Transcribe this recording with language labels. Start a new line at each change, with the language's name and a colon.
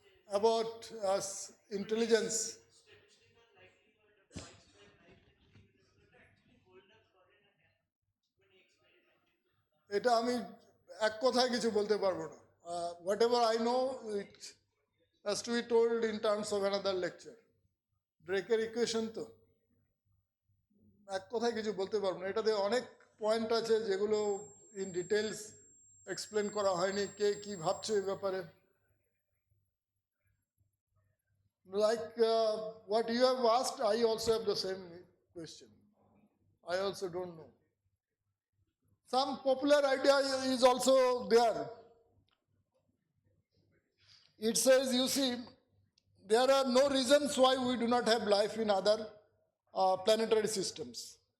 English: About intelligence.
Bangla: এটা আমি এক কথায় কিছু বলতে পারবো না
English: whatever I know it has to be told in terms of another lecture.
Bangla: ড্রেকের equation তো এক কথায় কিছু বলতে পারবো না, এটাতে অনেক পয়েন্ট আছে যেগুলো ইন ডিটেলস এক্সপ্লেন করা হয়নি, কে কি ভাবছে এই ব্যাপারে।
English: Like what you have asked, I also have the same question. I also don't know. Some popular idea is also there. It says, you see, there are no reasons why we do not have life in other planetary systems.